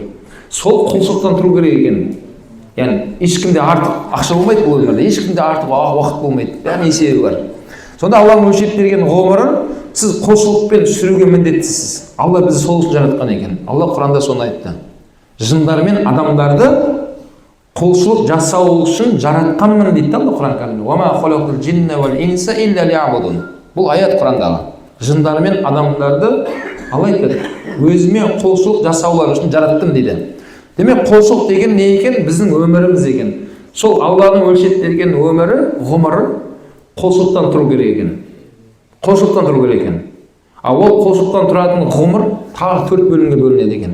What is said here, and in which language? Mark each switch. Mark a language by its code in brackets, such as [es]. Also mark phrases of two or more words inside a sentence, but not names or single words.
[kk] Сол құлшылықтан тұру керек екен. Яғни ешкімде артық ақша болмайды бұл өмірде, ешкімде артық уақыт болмайды. Бәрінің есебі бар. Сонда Алланың өлшеп берген ғұмырын сіз құлшылықпен сүруге міндеттісіз. Алла бізді сол үшін жаратқан екен. Алла Құранда соны айтты. Жындар мен адамдарды құлшылық жасау үшін жаратқанмын дейді Алла Құран кәрімде. [ar] وما خلقت الجن والإنس إلا ليعبدون. [kk] Бұл аят Құрандағы. Жындар мен адамдарды Алла айтады, өзіме құлшылық жасаулар үшін жараттым дейді. Демек, құлшылық деген не екен? Біздің өміріміз екен. Сол Алланың өлшеп берген өмірі, ғұмыры құлшылықтан тұру керек екен. Құлшылықтан тұру керек екен. Ал ол құлшылықтан тұратын ғұмыр тағы 4 бөлімге бөлінеді екен.